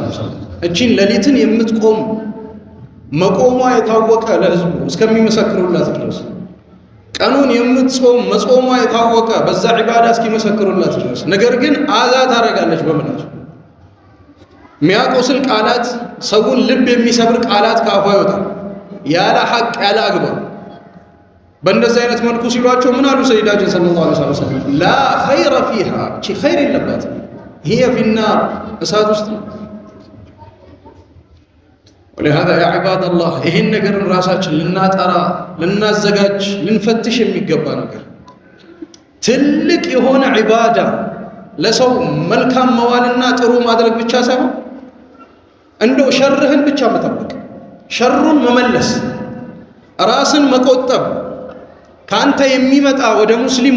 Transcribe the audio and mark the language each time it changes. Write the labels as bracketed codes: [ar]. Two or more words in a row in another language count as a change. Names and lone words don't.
[am] ወሰለም እቺን ሌሊትን የምትቆም መቆሟ የታወቀ ለህዝቡ እስከሚመሰክሩላት ድረስ ቀኑን የምትጾም መጾሟ የታወቀ በዛ ዒባዳ እስኪመሰክሩላት ድረስ ነገር ግን አዛ ታደርጋለች በምላሱ የሚያቆስል ቃላት ሰውን ልብ የሚሰብር ቃላት ካፏ ይወጣል ያለ ሐቅ ያለ አግባብ በእንደዚህ አይነት መልኩ ሲሏቸው ምን አሉ ሰይዳችን [ar] صلى الله عليه وسلم لا خير فيها [am] እቺ ኸይር የለባትም [ar] هي في النار [am] እሳት ውስጥ [ar] ولهذا يا عباد الله [am] ይሄን ነገር ራሳችን ልናጠራ ልናዘጋጅ ልንፈትሽ የሚገባ ነገር ትልቅ የሆነ ዒባዳ ለሰው መልካም መዋልና ጥሩ ማድረግ ብቻ ሳይሆን እንደው ሸርህን ብቻ መጠበቅ ሸሩን መመለስ ራስን መቆጠብ ካንተ የሚመጣ ወደ ሙስሊሙ